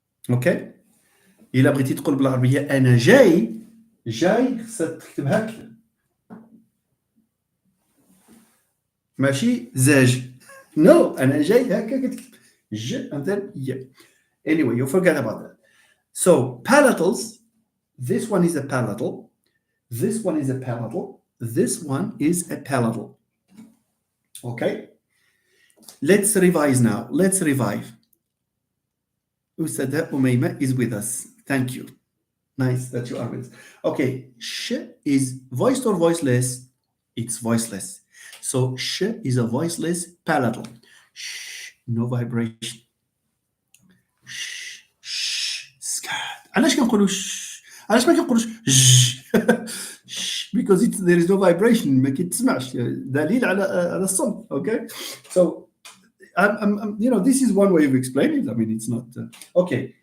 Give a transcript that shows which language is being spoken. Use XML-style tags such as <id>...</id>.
<ar>اوكي الا بغيتي تقول بالعربيه انا جاي خصك تكتب هكا ماشي زاج نو انا جاي هكا كتكتب ج and then ي</ar> <en>anyway you forget about that. So palatals, this one is a palatal, this one is a palatal, this one is a palatal. Okay, let's revise now. Let's revive. Usada Umayma is with us. Thank you. Nice that you are with us. Okay, sh is voiced or voiceless? It's voiceless. So sh is a voiceless palatal. Shh, no vibration. Shh, scared.</en> <ar>علاش كنقولوا sh؟ علاش ما كنقولوش j؟</ar> <en>Because there is no vibration.</en> <ar>ما كيتسمعش دليل على الصمت.</ar> <en>Okay, so I'm this is one way of explaining it. I mean, it's not okay.</en>